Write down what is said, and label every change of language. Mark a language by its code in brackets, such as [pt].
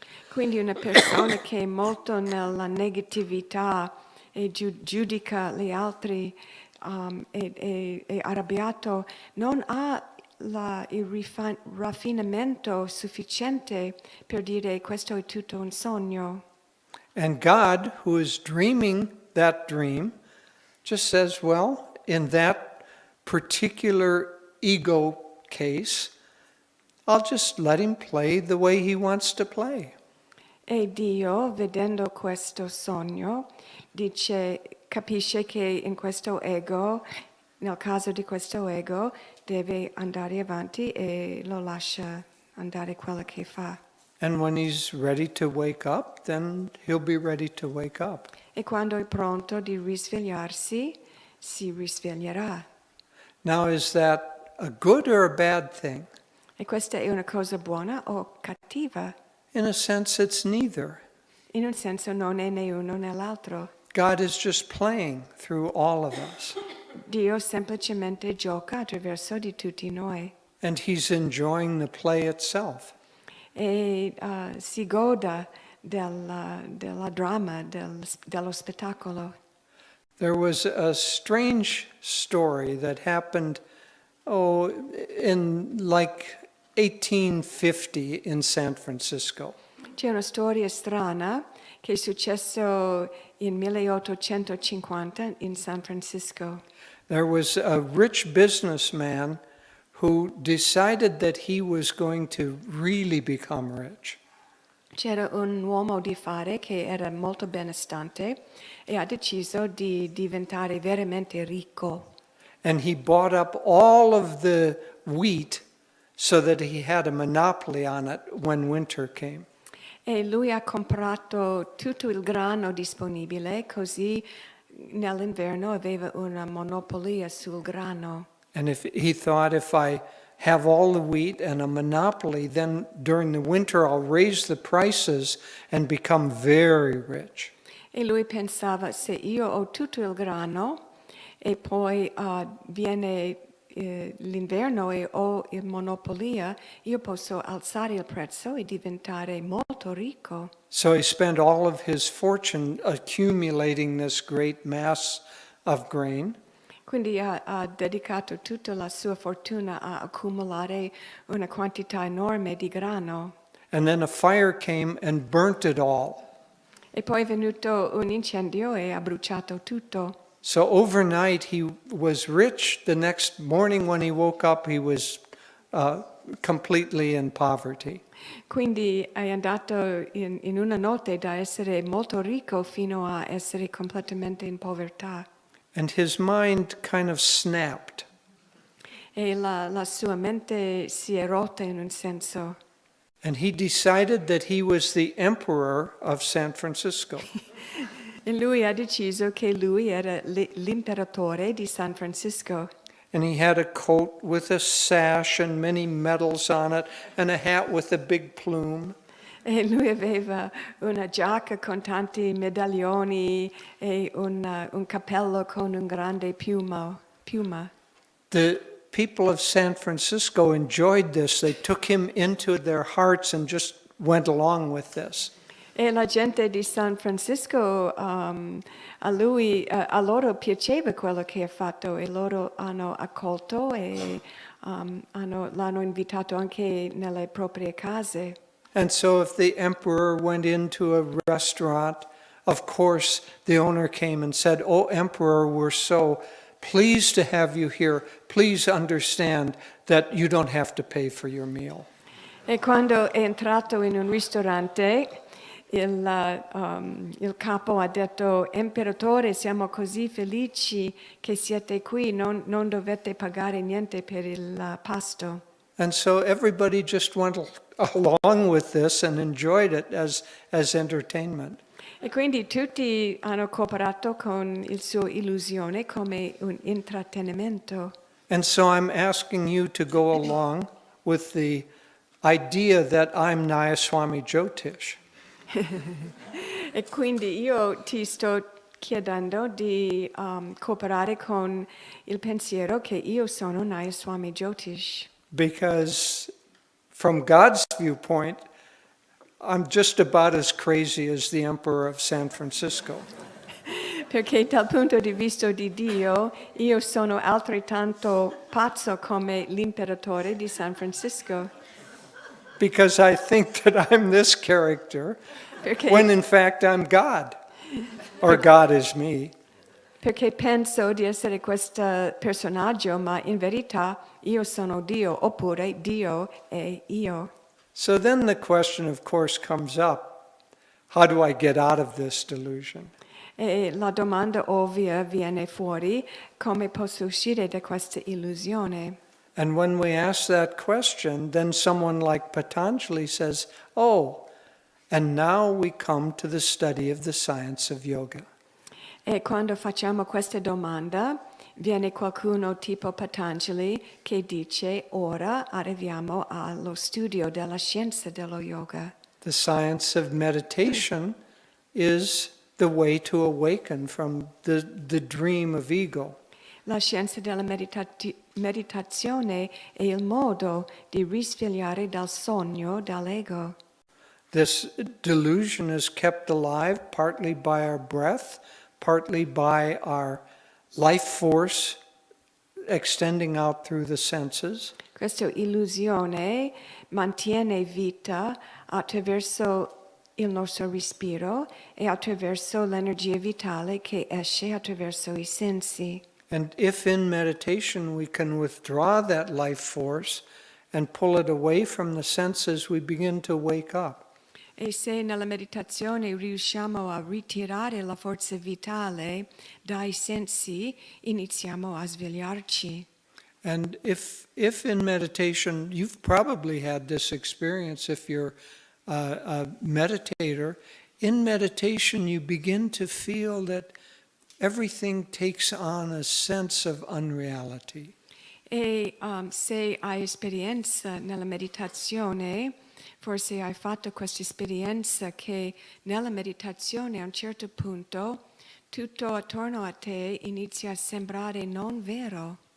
[it] Quindi una persona che è molto nella negatività e giudica gli altri è arrabbiato, non ha il raffinamento sufficiente per dire questo è tutto un sogno. [en] And God, who is dreaming that dream, just says, well, in that particular ego case, I'll just let him play the way he wants to play. [it] E Dio, vedendo questo sogno, capisce che in questo ego, nel caso di questo ego, deve andare avanti e lo lascia andare quello che fa. [en] And when he's ready to wake up, then he'll be ready to wake up. [it] E quando è pronto di risvegliarsi, si risveglierà. [en] Now, is that a good or a bad thing? [it] E questa è una cosa buona o cattiva? [en] In a sense, it's neither. [it] In un senso non è né uno né l'altro. [en] God is just playing through all of us. [it] Dio semplicemente gioca attraverso di tutti noi [en] And he's enjoying the play itself. [it] e si goda della dramma, dello spettacolo. [en] There was a strange story that happened, in like 1850 in San Francisco. [it] C'è una storia strana che è successo in 1850 in San Francisco. [en] There was a rich businessman who decided that he was going to really become rich. [it] C'era un uomo di fare che era molto benestante e ha deciso di diventare veramente ricco. [en] And he bought up all of the wheat so that he had a monopoly on it when winter came. [it] E lui ha comprato tutto il grano disponibile, così nell'inverno aveva una monopolia sul grano. [en] And he thought, if I have all the wheat and a monopoly, then during the winter I'll raise the prices and become very rich. [it] E lui pensava, se io ho tutto il grano e poi viene l'inverno e ho il monopolia, io posso alzare il prezzo e diventare molto ricco. [en] So he spent all of his fortune accumulating this great mass of grain. [it] Quindi ha dedicato tutta la sua fortuna a accumulare una quantità enorme di grano. [en] And then a fire came and burnt it all. [it] E poi è venuto un incendio e ha bruciato tutto. [en] So overnight he was rich. The next morning when he woke up, he was completely in poverty. [it] Quindi è andato in una notte da essere molto ricco fino a essere completamente in povertà. [en] And his mind kind of snapped. [it] E la sua mente si è rotta in un senso. [en] And he decided that he was the emperor of San Francisco. [it] E lui ha deciso che lui era l'imperatore di San Francisco. [en] And he had a coat with a sash and many medals on it, and a hat with a big plume. [it] E lui aveva una giacca con tanti medaglioni e un cappello con un grande piuma. [en] The people of San Francisco enjoyed this. They took him into their hearts and just went along with this. [it] E la gente di San Francisco, a loro piaceva quello che ha fatto e loro hanno accolto e l'hanno invitato anche nelle proprie case. [en] And so if the emperor went into a restaurant, of course the owner came and said, "Oh, emperor, we're so pleased to have you here. Please understand that you don't have to pay for your meal." [it] E quando è entrato in un ristorante, il capo ha detto, imperatore, siamo così felici che siete qui, non dovete pagare niente per il pasto. [en] And so everybody just went along with this and enjoyed it as entertainment. [it] E quindi tutti hanno cooperato con il suo illusione come un intrattenimento. [en] And so I'm asking you to go along with the idea that I'm NAYASWAMI JYOTISH. [it] E quindi io ti sto chiedendo di cooperare con il pensiero che io sono NAYASWAMI JYOTISH. [en] Because from God's viewpoint, I'm just about as crazy as the emperor of San Francisco. [it] Perché dal punto di vista di Dio, io sono altrettanto pazzo come l'imperatore di San Francisco. [en] Because I think that I'm this character [it] Perché, [en] when in fact I'm God, or God is me. [it] perché penso di essere questo personaggio, ma in verità io sono Dio, oppure Dio è io. [en] So then the question, of course, comes up, how do I get out of this delusion? [it] E la domanda ovvia viene fuori, come posso uscire da questa illusione? [en] And when we ask that question, then someone like Patanjali says, oh, and now we come to the study of the science of yoga. [it] E quando facciamo questa domanda, viene qualcuno tipo Patanjali che dice, ora arriviamo allo studio della scienza dello yoga. [en] The science of meditation is the way to awaken from the dream of ego. [it] La scienza della meditazione è il modo di risvegliare dal sogno dall'ego. [en] This delusion is kept alive partly by our breath, partly by our life force extending out through the senses, [it] Questa illusione mantiene vita attraverso il nostro respiro e attraverso l'energia vitale che esce attraverso i sensi. [en] and if in meditation we can withdraw that life force and pull it away from the senses, we begin to wake up. [it] E se nella meditazione riusciamo a ritirare la forza vitale dai sensi, iniziamo a svegliarci. [en] And if in meditation, you've probably had this experience if you're a meditator, in meditation you begin to feel that everything takes on a sense of unreality. [it] E se hai esperienza nella meditazione, forse hai fatto questa esperienza che nella meditazione a un certo punto tutto attorno a te inizia a sembrare non vero.